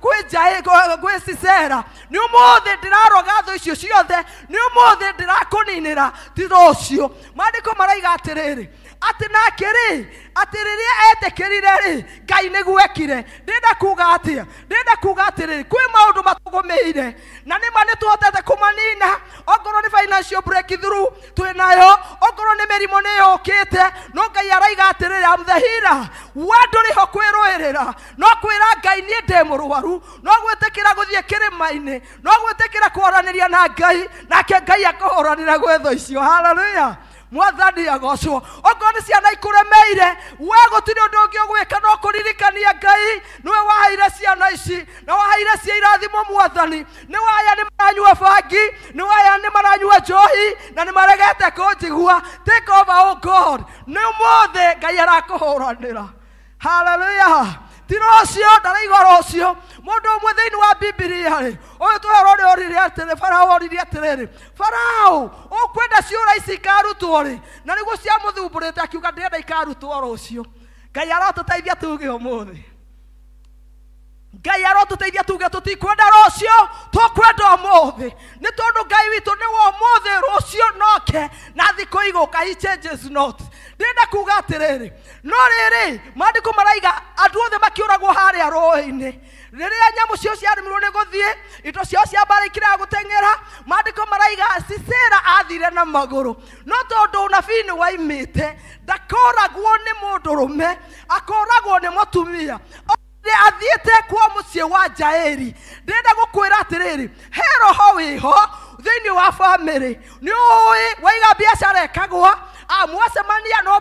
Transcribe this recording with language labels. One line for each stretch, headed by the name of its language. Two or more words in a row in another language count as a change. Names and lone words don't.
Kikuyu: kwĩ Sisera nĩ ũmũthĩ ndĩraroga thũ icio ciothe nĩ ũmũthĩ ndĩrakũninĩra ti rũciũ maandĩko maraiga atĩrĩrĩ atĩ nake rĩ atĩ rĩrĩa etĩkĩrire rĩ Ngai nĩguo ekire ndĩrenda kuuga atĩa ndĩrenda kuuga atĩrĩrĩ kwĩ maũndũ matũgũmĩire na nĩma nĩtũhotete kũmanina okorwo nĩ
English: financial breakthrough
Kikuyu: twĩnayo okorwo nĩ mĩrimũ nĩyũkĩte no Ngai araiga atĩrĩrĩ
English: I'm the healer
Kikuyu: we ndũrĩ ho kwĩrũĩrĩra no kwĩra Ngai niĩ ndĩ mũrwaru no gwĩtĩkĩra gũthiĩ kĩrĩma-inĩ no gwĩtĩkĩra kwaranĩria na Ngai nake Ngai akũhũranĩra gwetho icio haleluya Mwathani agocwo okorwo nĩ ciana ikũremeire we gũtirĩ ũndũ ũngĩ ũgwĩka no kũririkania Ngai nĩwe waheire ciana ici na waheire cia irathimo Mwathani nĩ waya nĩ maranyua bangi nĩ waya nĩ maranyua njohi na nĩ maregete kũnjigua
English: take over oh God
Kikuyu: nĩ ũmũthĩ Ngai arakũhũranĩra haleluya ti rũciũ ndaraigua rũciũ mũndũ ũmwe thĩinĩ wa Bibilia rĩ ũyũ tũhero nĩ orire atĩrĩ Farao orire atĩrĩrĩ Farao ũkwenda ciũra ici ikarutwo rĩ na nĩguo ciamũthumbũrĩte akiuga ndĩrenda ikarutwo rũciũ Ngai arotũteithia tuge ũmũthĩ Ngai arotũteithia tuge tũtikwenda rũciũ tũkwenda ũmũthĩ nĩ tondũ Ngai witũ nĩ wa ũmũthĩ rũciũ noke na thikũ igũka
English: he changes not
Kikuyu: ndĩrenda kuuga atĩrĩrĩ no rĩrĩ maandĩko maraiga andũ othe makĩũragwo harĩa rũĩ-inĩ rĩrĩa nyamũ cio ciarĩmirwo nĩ gũthiĩ indo ciao cia mbara ikĩrega gũteng'era maandĩko maraiga Sisera athire na magũrũ no tondũ ũnabii nĩ waimĩte ndakoragwo nĩ mũndũrũme akoragwo nĩ mũtumia athiĩte kwa mũciĩ wa Jaeli ndĩrenda gũkwĩra atĩrĩrĩ he roho wĩho thĩinĩ wa bamĩrĩ nĩ ũĩ waiga biacara ĩkagwa mwacemania no